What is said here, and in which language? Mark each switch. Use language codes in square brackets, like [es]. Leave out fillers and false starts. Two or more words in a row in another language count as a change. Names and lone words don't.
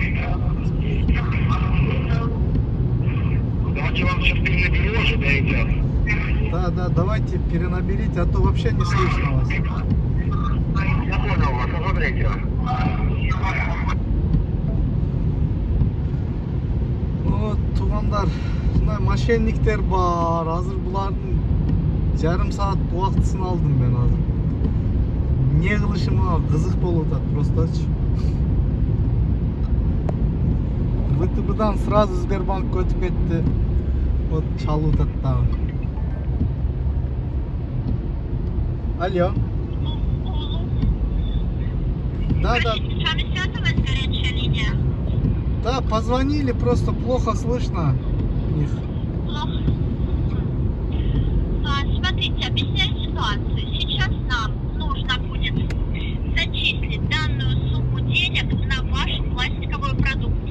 [ru] Давайте вам сейчас перенаберу, уже дойдет. Да, да, давайте перенаберите, а то вообще не слышно вас. Я понял вас, смотрите. Вот, [ky] туғандар, мошенниктер бар. Азыр булардын жарым саат убактысын алдым мен азыр. Не кылышыма кызык болуп атат просточу. ВТБдан сразу Сбербанкка өтүп кетти. Вот чалып атат дагы. Алло. [ru] Да, да. С вами связывалась горячая линия? Да, позвонили, просто плохо слышно их. Плохо. Смотрите, объясняю ситуацию. Сейчас нам нужно будет зачислить данную сумму денег на вашу пластиковую продукцию.